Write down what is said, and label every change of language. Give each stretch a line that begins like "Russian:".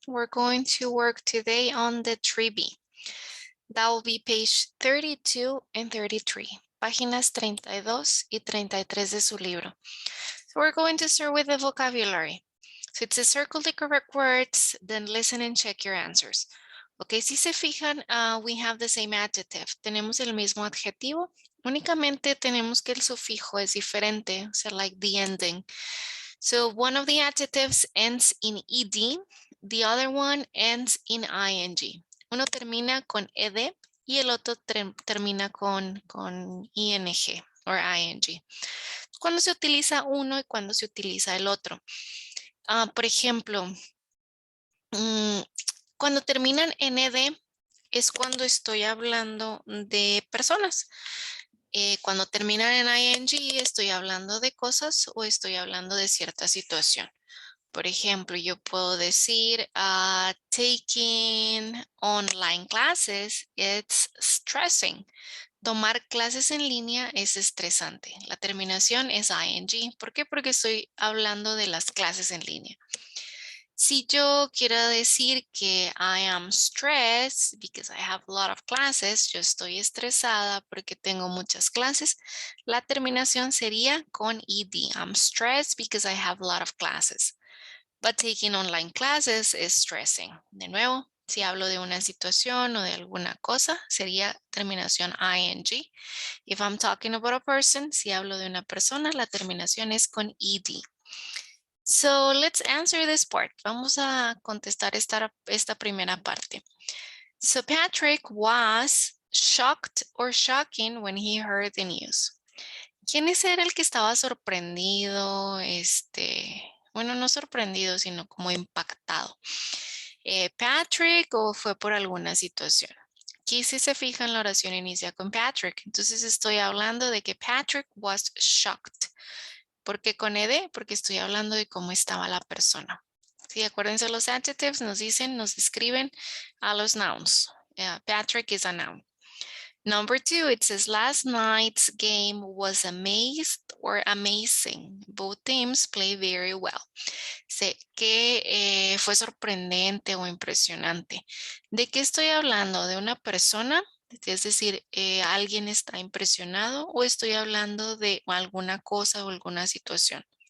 English: We're going to work today on the 3B. That will be page 32 and 33,
Spanish: páginas 32 y 33 de su libro.
English: So we're going to start with the vocabulary. So it's a circle the correct words, then listen and check your answers. Ok,
Spanish: si se fijan,
English: we have the same adjective.
Spanish: Tenemos el mismo adjetivo, únicamente tenemos que el sufijo es diferente, o sea,
English: like the ending. So one of the adjectives ends in ed, the other one ends in ing.
Spanish: Uno termina con ed y el otro termina con ing or ing. Cuando se utiliza uno y cuando se utiliza el otro. Por ejemplo, cuando terminan en ed es cuando estoy hablando de personas. Cuando terminan en ing estoy hablando de cosas o estoy hablando de cierta situación. Por ejemplo, yo puedo decir
English: taking online classes, it's stressing.
Spanish: Tomar clases en línea es estresante. La terminación es ing. ¿Por qué? Porque estoy hablando de las clases en línea. Si yo quiero decir que
English: I am stressed because I have a lot of classes,
Spanish: yo estoy estresada porque tengo muchas clases, la terminación sería con ed.
English: I'm stressed because I have a lot of classes. But taking online classes is stressing.
Spanish: De nuevo, si hablo de una situación o de alguna cosa, sería terminación ing.
English: If I'm talking about a person,
Spanish: si hablo de una persona, la terminación es con ed.
English: So let's answer this part.
Spanish: Vamos a contestar esta primera parte.
English: So Patrick was shocked or shocking when he heard the news.
Spanish: ¿Quién era el que estaba sorprendido? Bueno, no sorprendido, sino como impactado. Patrick o fue por alguna situación. Aquí si se fijan la oración inicia con Patrick. Entonces estoy hablando de que
English: Patrick was shocked.
Spanish: ¿Por qué con ed? Porque estoy hablando de cómo estaba la persona. Sí, acuérdense los adjectives nos describen a los nouns.
English: Patrick is a noun. Number 2, it says last night's game was amazed or amazing. Both teams play very well.
Spanish: Sé que fue sorprendente o impresionante. ¿De qué estoy hablando? ¿De una persona? Es decir, ¿alguien está impresionado o estoy hablando de alguna cosa o alguna situación?